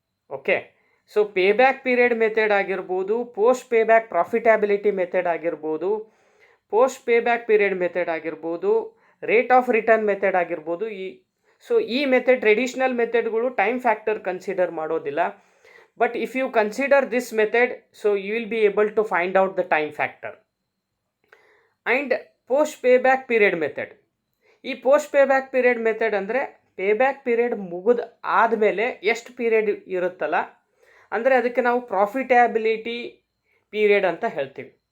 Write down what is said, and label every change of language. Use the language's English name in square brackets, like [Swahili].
[English] Okay, so payback period method ಆಗಿರ್ಬೋದು, post payback profitability method ಆಗಿರ್ಬೋದು, post payback period method ಆಗಿರ್ಬೋದು, rate of return method ಆಗಿರ್ಬೋದು. [Kannada] ಈ method traditional ಮೆಥಡ್ಗಳು time factor consider ಮಾಡೋದಿಲ್ಲ, [English] But if you consider this method, so you will be able to find out the time factor. And post payback period method. [Kannada] ಈ post ಪೇಬ್ಯಾಕ್ period method ಅಂದರೆ ಪೇಬ್ಯಾಕ್ period ಮುಗಿದ ಆದಮೇಲೆ ಎಷ್ಟು period ಇರುತ್ತಲ್ಲ, ಅಂದರೆ ಅದಕ್ಕೆ ನಾವು ಪ್ರಾಫಿಟ್ಯಾಬಿಲಿಟಿ ಪೀರಿಯಡ್ ಅಂತ ಹೇಳ್ತೀವಿ.